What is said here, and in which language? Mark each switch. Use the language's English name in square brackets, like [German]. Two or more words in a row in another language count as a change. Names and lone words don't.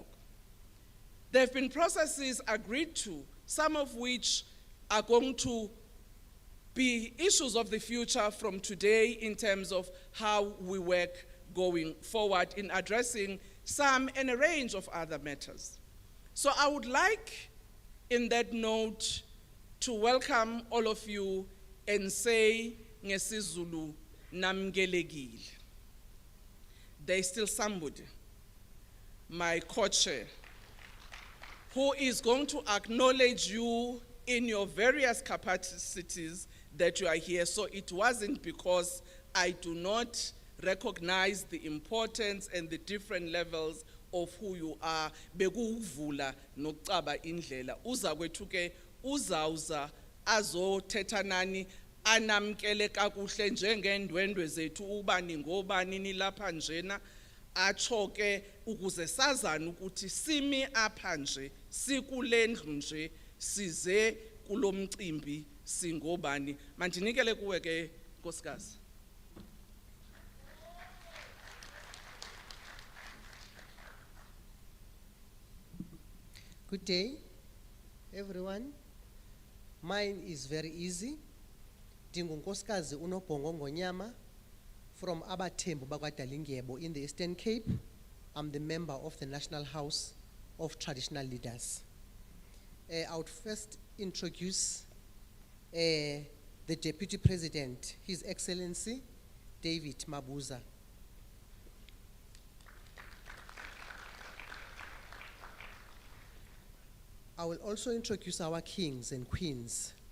[English] There have been processes agreed to, some of which are going to be issues of the future from today in terms of how we work going forward in addressing some and a range of other matters. So I would like, in that note, to welcome all of you and say, [Xhosa] ngesizulu namngelekile. [English] There is still somebody, my co-chair, who is going to acknowledge you in your various capacities that you are here. So it wasn't because I do not recognize the importance and the different levels of who you are. [Xhosa] Bekuvula nokucaba indlela. Uza kwethu ke uzawuza azothetha nani anamkele kakuhle njengendwendwe zethu ubani ngobani nilapha njena, atsho ke ukuze sazane ukuthi simi apha nje sikulendlu nje size kulomcimbi singobani. Mandinikele kuwe ke nkosikazi. [English] Good day, everyone. Mine is very easy. Ndingunkosikazi uNobhongo Ngonyama from Abathembu bakwaDalingebo in the Eastern Cape. I'm the member of the National House of Traditional Leaders. I would first introduce the Deputy President, His Excellency David Mabuza. I will also introduce our kings and queens.